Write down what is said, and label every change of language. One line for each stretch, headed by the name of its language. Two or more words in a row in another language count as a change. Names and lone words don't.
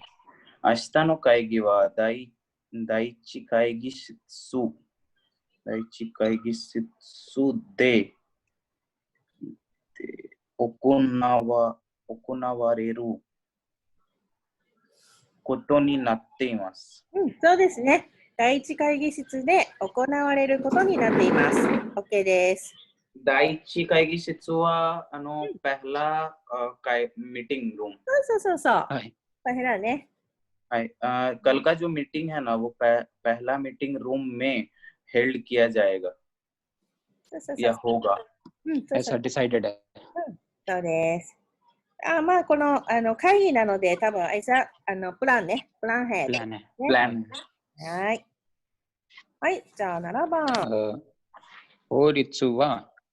Japanese: 明日の会議は第一会議室で行われることになっています。そうですね。第一会議室で行われることになっています。OK です。第一会議室は
Hindi: पहला
English: meeting room.
Japanese: そうそうそう。はい。
Hindi: पहलाね。はい。कल का जो मीटिंग है ना वो पहला
English: meeting room
Hindi: में हेल्ड किया जाएगा या होगा। ऐसा डिसाइडेड है。
Japanese: そうです。まあ、この、会議なので、多分、プランね。プランヘッド。プラン。はい。はい、じゃあ7番。法律は、